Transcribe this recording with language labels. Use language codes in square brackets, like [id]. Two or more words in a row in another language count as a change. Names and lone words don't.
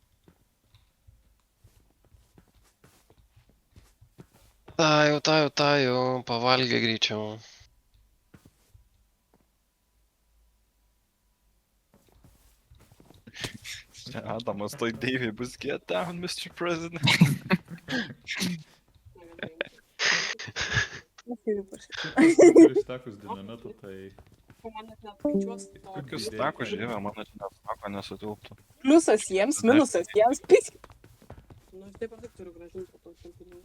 [lt] Tajau, pavalgė greičiau. Adamas, toj Deivį bus [en] get down, Mr. President. [lt] Turi stakus dinamitą, tai... Kokius stakus, dieve, mano čia net stako nesutilptų. Pliusas jiems, minusas jiems. Nu, aš taip ar taip turiu gražinti po to pinigų.